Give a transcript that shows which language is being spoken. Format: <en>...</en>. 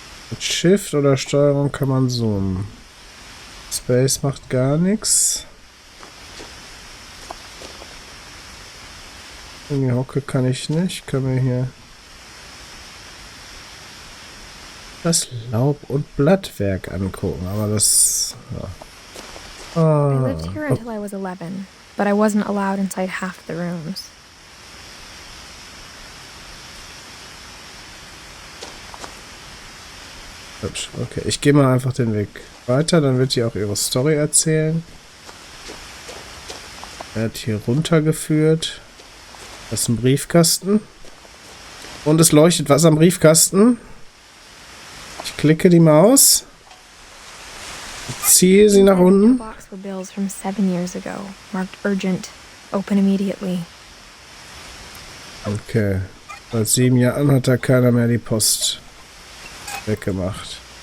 <de>Mit Shift oder Steuerung kann man zoomen. Space macht gar nichts. In die Hocke kann ich nicht. Können wir hier das Laub- und Blattwerk angucken. Aber das... Ja.</de> <en>I lived here until I was 11, but I wasn't allowed inside half the rooms.</en> <de>Hübsch. Okay, ich gehe mal einfach den Weg weiter, dann wird sie auch ihre Story erzählen. Er hat hier runtergeführt. Das ist ein Briefkasten. Und es leuchtet was am Briefkasten. Ich klicke die Maus. Ziehe sie nach unten.</de> <en>Box for bills from 7 years ago, marked urgent, open immediately. Okay.</en> <de>Seit 7 Jahren hat da keiner mehr die Post weggemacht.</de>